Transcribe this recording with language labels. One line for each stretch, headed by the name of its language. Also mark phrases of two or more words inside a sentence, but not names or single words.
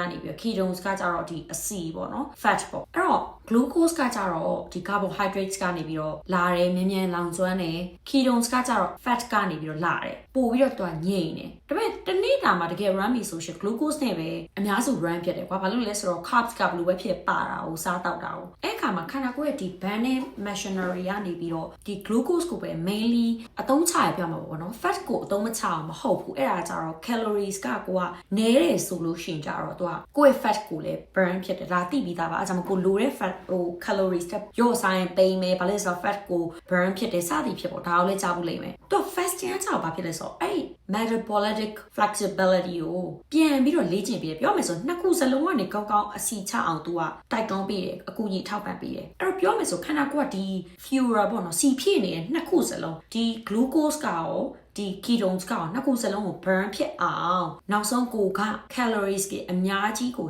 Burmese: နေပြီး ketones ကကြတော့ဒီအဆီပေါ့နော် fat ပေါ့အဲ့တော့ glucose ကကြတော့ဒီ carbohydrates ကနေပြီးတော့လာတယ်မြင်းမြန်လောင်ကျွမ်းတယ် ketones ကကြတော့ fat ကနေပြီးတော့လာတယ်ပို့ပြီးတော့သူကညိနေတယ်ဒါပေမဲ့တနေ့တာမှာတကယ် run ပြီဆိုရှင် glucose နဲ့ပဲအများစု run ဖြစ်တယ်ကွာဘာလို့လဲဆိုတော့ carbs ကဘလို့ပဲဖြစ်ပါတာကိုစားတောက်တာကိုအဲ့ခါမှာခန္ဓာကိုယ်ရဲ့ဒီ
English: burning machinery
Burmese: ကနေ ပြီးတော့ဒီ glucose ကိုပဲ mainly အသုံးချရပြမှာပေါ့နော် fat ကိုအသုံးမချအောင်မဟုတ်ဘူးအဲ့ဒါကြတော့ calories ကကိုကနည်းတယ်ဆိုလို့ရှိရင်ကြတော့သူကကိုယ့်ရဲ့ fat ကိုလည်း burn ဖြစ်တယ်ဒါသိပြီးသားပါအဲဒါမှကိုလိုတဲ့ fat ဟို calories တက်ရော့ဆိုင်ပိန်မယ်ဘာလဲဆိုတော့ fat ကို burn ဖြစ်တယ်စသည်ဖြစ်ပေါ့ဒါကိုလည်းကြားဖို့လိမ့်မယ်သူ fasting ကကြောက်ဘာဖြစ်လဲဆိုတော့အဲ့
English: metabolic flexibility
Burmese: ကိုပြန်ပြီးတော့လေ့ကျင့်ပြီးပြောမယ်ဆိုနှစ်ခုစလုံးကနေကောင်းကောင်းအစီချအောင်သူကတိုက်တွန်းပေးတယ်အကူအညီထောက်ပံ့ပေးတယ်အဲ့တော့ပြောမယ် ဆိုခန္ဓာကိုယ်ကဒီ fuel ပေါ့နော်စီဖြည့်နေတဲ့နှစ်ခုစလုံးဒီ glucose ကရောဒီ ketones ကနှစ်ခုစလုံးကို burn ဖြစ်အောင်နောက်ဆုံးကိုက calories ကြီးအများကြီးကို